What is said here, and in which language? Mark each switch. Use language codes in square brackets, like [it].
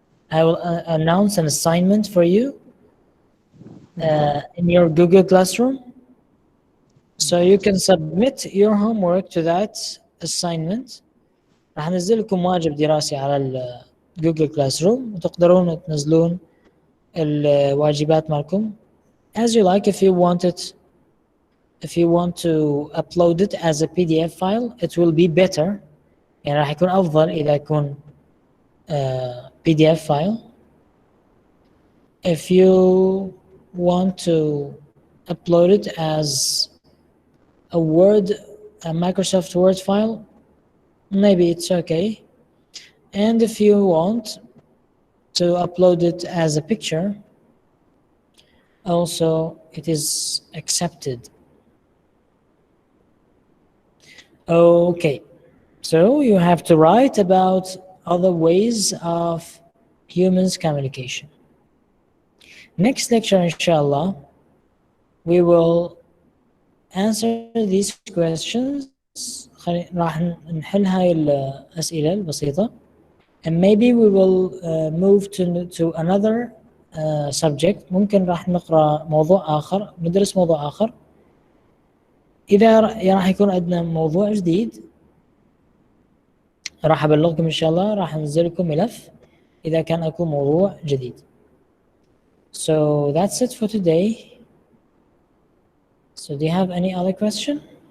[en] I will announce an assignment for you in your Google Classroom. So you can submit your homework to that assignment. [ar] راح انزل لكم واجب دراسي على Google Classroom وتقدرون تنزلون الواجبات مالكم [en] as you like. If you want to upload it as a PDF file, it will be better. [ar] يعني راح يكون أفضل إذا يكون PDF file. [en] If you want to upload it as a Microsoft Word file, maybe it's okay. And if you want to upload it as a picture, also it is accepted. Okay, so you have to write about other ways of humans communication. Next lecture inshallah we will answer these questions. [ar] راح نحل هاي الأسئلة البسيطة. [en] And maybe we will move to another subject. [ar] ممكن راح نقرأ موضوع آخر، ندرس موضوع آخر. إذا راح يكون عندنا موضوع جديد راح أبلغكم إن شاء الله، راح أنزل لكم ملف إذا كان أكو موضوع جديد. [en] So that's it for today. So do you have any other question?